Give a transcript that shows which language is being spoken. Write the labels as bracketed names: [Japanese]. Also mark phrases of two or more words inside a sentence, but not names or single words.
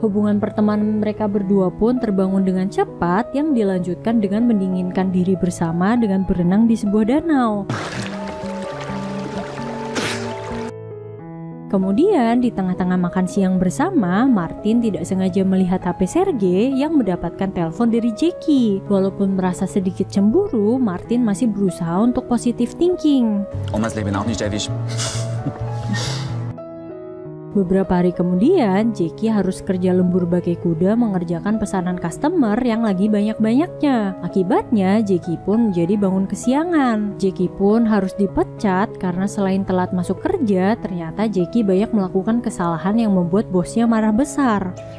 [Indonesian] Hubungan pertemanan mereka berdua pun terbangun dengan cepat yang dilanjutkan dengan mendinginkan diri bersama dengan berenang di sebuah danau. Kemudian di tengah-tengah makan siang bersama, Martin tidak sengaja melihat HP Sergei yang mendapatkan telepon dari Jackie. Walaupun merasa sedikit cemburu, Martin masih berusaha untuk [English] positive thinking. [German] Omas Leben auch nicht erwischt. [Indonesian] Beberapa hari kemudian, Jackie harus kerja lembur bagai kuda mengerjakan pesanan customer yang lagi banyak-banyaknya. Akibatnya, Jackie pun menjadi bangun kesiangan. Jackie pun harus dipecat karena selain telat masuk kerja, ternyata Jackie banyak melakukan kesalahan yang membuat bosnya marah besar.